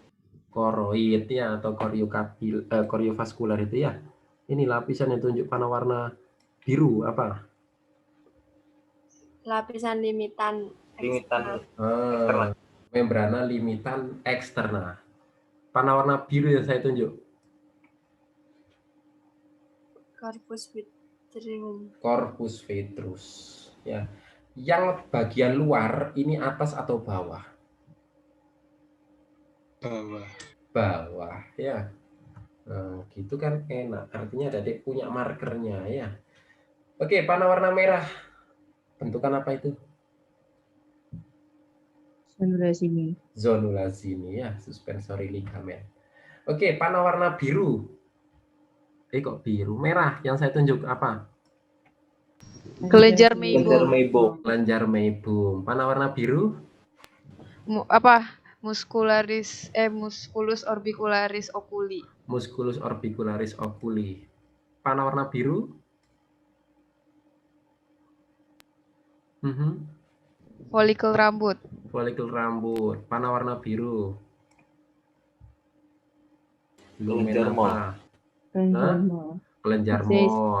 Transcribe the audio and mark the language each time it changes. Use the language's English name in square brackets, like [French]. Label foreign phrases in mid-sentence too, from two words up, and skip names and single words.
[Indonesian] Koroid ya, atau koriovaskular itu ya. Ini lapisan yang tunjuk panah warna biru apa? Lapisan limitan eksternal. Membrana limitan eksternal. Panah warna biru yang saya tunjuk. [Latin] Corpus vitreum. Corpus vitreus ya. [Indonesian] Yang bagian luar ini atas atau bawah? Bawah ya. Nah, gitu kan enak. Artinya adik punya markernya ya. Oke, panah warna merah. Bentukan apa itu? Zonulazini. Zonulazini ya, [English] suspensory ligament. [Indonesian] Oke, panah warna biru. Kok biru? Merah yang saya tunjuk apa? Kelenjar Meibom. Kelenjar Meibom. Panah warna biru? [Latin] Musculus orbicularis oculi. Musculus orbicularis oculi. [Indonesian] Panah warna biru? Folikel rambut. Folikel rambut. Panah warna biru? Kelenjar mol. Kelenjar mol.